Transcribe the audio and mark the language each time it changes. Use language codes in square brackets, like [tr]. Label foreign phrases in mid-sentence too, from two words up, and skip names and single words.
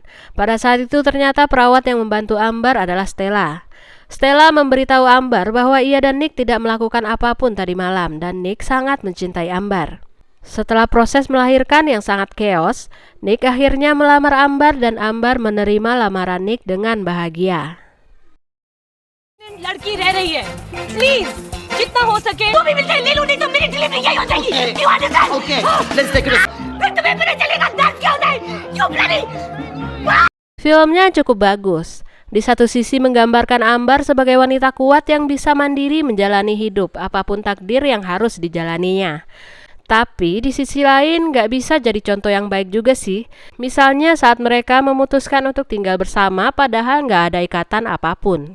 [id] Pada saat itu ternyata perawat yang membantu Ambar adalah Stella. Stella memberitahu Ambar bahwa ia dan Nick tidak melakukan apapun tadi malam dan Nick sangat mencintai Ambar. Setelah proses melahirkan yang sangat chaos, Nick akhirnya melamar Ambar dan Ambar menerima lamaran Nick dengan bahagia. [hi] लड़की रह रही है प्लीज जितना हो सके तो भी मिलता है ले लो नहीं तो मेरी डिलीवरी यही हो जाएगी क्यों अंडरस्टैंड [en] Okay, let's take it. [hi] फिर तुम्हें पता चलेगा दर्द क्या होता है क्यों bloody [id] Filmnya cukup bagus. Di satu sisi menggambarkan Ambar sebagai wanita kuat yang bisa mandiri menjalani hidup apapun takdir yang harus dijalaninya. Tapi di sisi lain nggak bisa jadi contoh yang baik juga sih. Misalnya saat mereka memutuskan untuk tinggal bersama padahal nggak ada ikatan apapun.